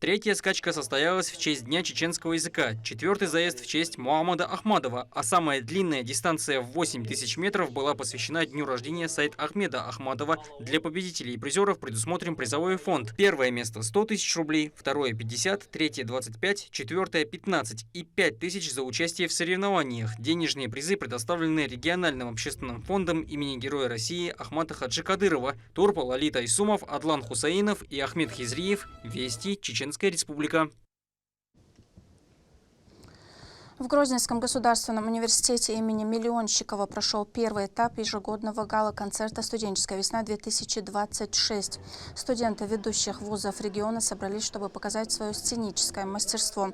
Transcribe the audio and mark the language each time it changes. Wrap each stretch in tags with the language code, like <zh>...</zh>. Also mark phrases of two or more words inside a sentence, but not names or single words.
<ru>Третья скачка состоялась в честь Дня чеченского языка, четвертый заезд в честь Муаммада Ахмадова, а самая длинная дистанция в 8000 метров была посвящена дню рождения Саид Ахмеда Ахмадова. Для победителей и призеров предусмотрен призовой фонд. Первое место 100 000 рублей, второе 50, третье 25, четвертое 15 и 5000 за участие в соревнованиях. Денежные призы предоставлены региональным общественным фондом имени Героя России Ахмата Хаджи Кадырова. Турпал Али Тайсумов, Адлан Хусаинов и Ахмед Хизриев. Вести, Чеченская Республика. В Грозненском государственном университете имени Миллионщикова прошел первый этап ежегодного гала-концерта «Студенческая весна-2026». Студенты ведущих вузов региона собрались, чтобы показать свое сценическое мастерство.</ru>